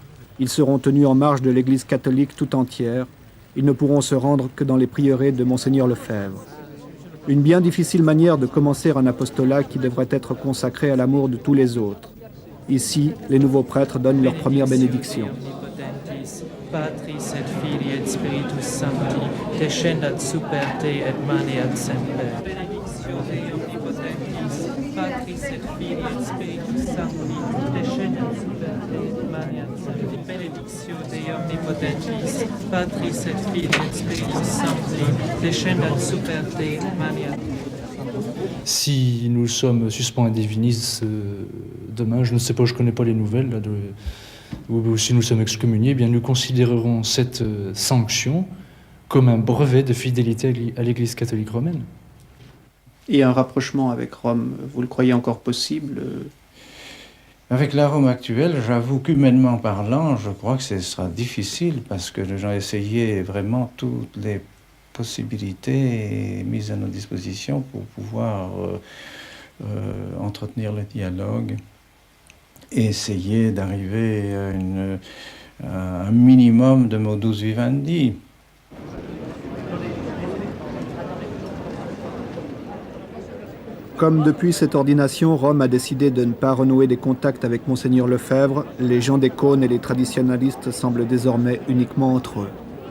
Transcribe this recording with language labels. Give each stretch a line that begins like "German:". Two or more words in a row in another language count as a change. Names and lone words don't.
French: Ils seront tenus en marge de l'Église catholique tout entière. Ils ne pourront se rendre que dans les prieurés de Monseigneur Lefebvre. Une bien difficile manière de commencer un apostolat qui devrait être consacré à l'amour de tous les autres. Ici, les nouveaux prêtres donnent leur première bénédiction.
Latin: Patris et Filii et Spiritus Sancti, descendat super te et maneat semper. Benedictio Dei omnipotentis, Patris et Filii et Spiritus Sancti, descendat super te et maneat semper. Benedictio Dei omnipotentis, Patris et Filii et Spiritus Sancti, descendat super te et maneat semper.
French: Si nous sommes suspens
Latin: à divinis
French: demain, je ne sais pas, je ne connais pas les nouvelles, là, ou si nous sommes excommuniés, eh bien nous considérerons cette sanction comme un brevet de fidélité à l'Église catholique romaine. Et un rapprochement avec Rome, vous le croyez encore possible? Avec la Rome actuelle, j'avoue qu'humainement parlant, je crois que ce sera difficile parce que nous avons essayé vraiment toutes les possibilités mises à nos dispositions pour pouvoir entretenir le dialogue et essayer d'arriver à un minimum de
Latin: modus vivendi.
French: Comme depuis cette ordination, Rome a décidé de ne pas renouer des contacts avec Monseigneur Lefebvre, les gens des cônes et les traditionalistes semblent désormais uniquement entre eux.